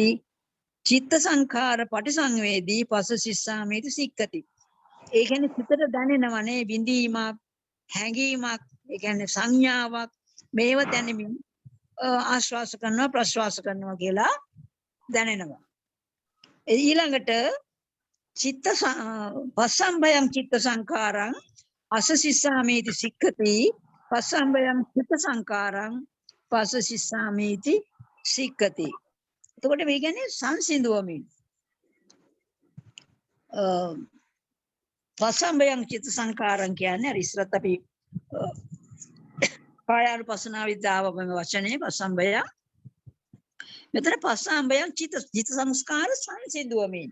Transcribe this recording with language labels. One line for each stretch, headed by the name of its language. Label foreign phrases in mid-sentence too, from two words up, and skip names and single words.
Pali: චිත්ත සංඛාර පටිසංවේදී පස්සසිස්සාමීති සික්ඛති.
Sinhala: ඒ කියන්නේ සිතට දැනෙනවනේ විඳීමක්, හැඟීමක්, ඒ කියන්නේ සංඥාවක් මේව දැනෙමින් ආශ්වාස කරනවා ප්‍රශ්වාස කරනවා කියලා දැනෙනවා.
Pali: ඊළඟට චිත්ත පස්සම්බයං චිත්ත සංඛාරං අසසිස්සාමීති සික්ඛති පස්සම්බයං චිත්ත සංඛාරං පස්සසිස්සාමීති සික්ඛති.
Sinhala: එතකොට මේ කියන්නේ සංසිඳුවමින්
Pali: පස්සම්බයං චිත්ත සංඛාරං
Sinhala: කියන්නේ අර ඉස්සරත් අපි කායානුපස්සනාවේ දාවම වචනේ පස්සම්බය. මෙතන පස්සම්බයං චිත්ත සංස්කාර සංසිඳුවමින්.